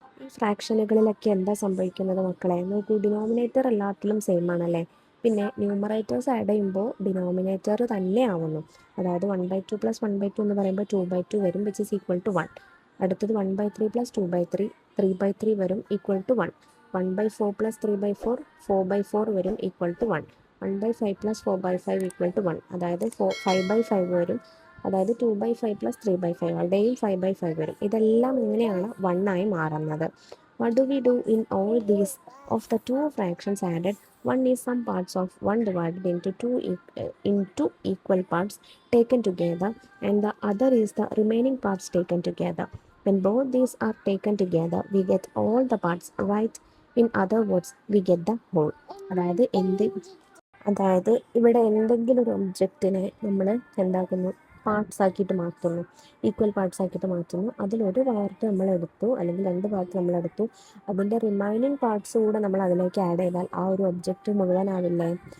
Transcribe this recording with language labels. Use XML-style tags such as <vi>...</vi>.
<ml>ഈ ഫ്രാക്ഷനുകളിലൊക്കെ എന്താ സംഭവിക്കുന്നത് മക്കളെ? നോക്കൂ, ഡിനോമിനേറ്റർ എല്ലാത്തിലും സെയിം ആണല്ലേ. പിന്നെ ന്യൂമറേറ്റേഴ്സ് ആഡ് ചെയ്യുമ്പോൾ ഡിനോമിനേറ്റർ തന്നെ ആവുന്നു. അതായത്</ml> <en>1 by 2 plus 1 by 2</en> <ml>എന്ന് പറയുമ്പോൾ 2 by 2 വരും,</ml> <en>which is equal to</en> <ml>1. അടുത്തത്</ml> <en>1 by 3 plus 2 by 3</en> <ml>3 by 3 വരും, equal to 1.</ml> <en>1 by 4 plus 3 by 4</en> <ml>4 by 4 വരും, equal to 1.</ml> <en>1 by 5 plus 4 by 5</en> <ml>equal to 1. അതായത് 5 by 5 വരും. അതായത്</ml> <en>2 by 5 plus 3 by 5</en> <ml>അവിടെയും 5 by 5 വരും. ഇതെല്ലാം ഇങ്ങനെയാണ് 1 ആയി മാറുന്നത്.</ml> <en>What do we do in all these? Of the two fractions added, one is some parts of 1 divided into equal parts taken together, and the other is the remaining parts taken together. When both these are taken together, we get all the parts, right? In other words, we get the whole.</en> <ml>അതായത് ഇവിടെ എന്തെങ്കിലും ഒരു ഒബ്ജക്റ്റിനെ നമ്മൾ എന്താക്കുന്നു, parts ആക്കിയിട്ട് മാറ്റുന്നു, equal parts ആക്കിയിട്ട് മാറ്റുന്നു. അതിലൊരു പാർട്ട് നമ്മൾ എടുത്തു, അല്ലെങ്കിൽ 2 പാർട്ട് നമ്മൾ എടുത്തു, അതിൻ്റെ റിമൈനിങ് പാർട്സ് കൂടെ നമ്മൾ അതിലേക്ക് ആഡ് ചെയ്താൽ ആ ഒരു ഒബ്ജക്റ്റ് മുഴുവനാവില്ലേ?</ml>